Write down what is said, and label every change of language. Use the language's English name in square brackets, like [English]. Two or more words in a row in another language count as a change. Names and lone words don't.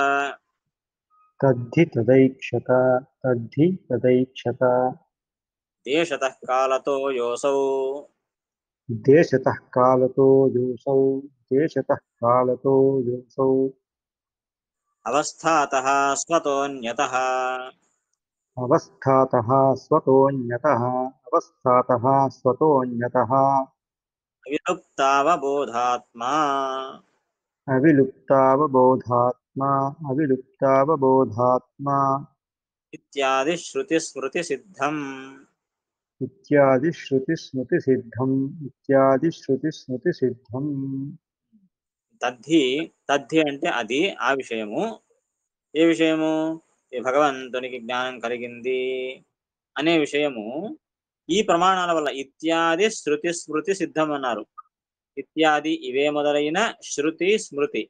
[Sanskrit] తద్ధి తదైక్షత. తద్ధి తదైక్షత. దేశతః కాలతో యోసౌ. దేశతః కాలతో యోసౌ. దేశతః కాలతో యోసౌ. అవస్థాతః స్వతోన్యతః अवस्थातः स्वतोऽन्यतः अवस्थातः स्वतोऽन्यतः అవిలుప్తావబోధాత్మా अविलुप्तावबोधात्मा अविलुप्तावबोधात्मा ఇత్యాది శృతి స్మృతి సిద్ధం. इत्यादि श्रुतिस्मृतिसिद्धम् इत्यादि श्रुतिस्मृतिसिद्धम् తద్ధి తద్ధి [Telugu] అంటే అది ఆ విషయము. ఏ విషయము? ఈ భగవంతునికి జ్ఞానం కలిగింది అనే విషయము ఈ ప్రమాణాల వల్ల [Sanskrit] ఇత్యాది శృతి స్మృతి సిద్ధం [Telugu] అన్నారు. ఇత్యాది ఇవే మొదలైన శృతి స్మృతి.